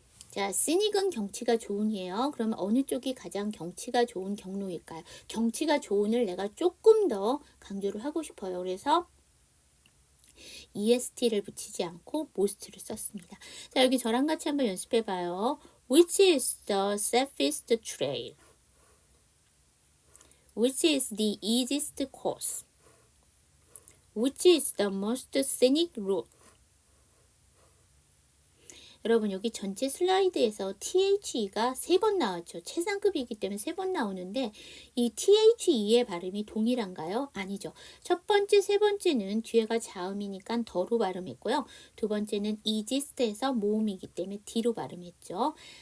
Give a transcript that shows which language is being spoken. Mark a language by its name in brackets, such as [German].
[Korean] 자, scenic은 경치가 좋은이에요. 그러면 어느 쪽이 가장 경치가 좋은 경로일까요? 경치가 좋은을 내가 조금 더 강조를 하고 싶어요. 그래서 EST를 붙이지 않고 most를 썼습니다. 자, 여기 저랑 같이 한번 연습해 봐요. [English] Which is the safest trail? Which is the easiest course? Which is the most scenic route? [Korean] 여러분 여기 전체 슬라이드에서 THE가 3번 나왔죠. 최상급이기 때문에 3번 나오는데 이 THE의 발음이 동일한가요? 아니죠. 첫 번째, 세 번째는 뒤에가 자음이니까 더로 발음했고요. 두 번째는 easiest에서 모음이기 때문에 D로 발음했죠.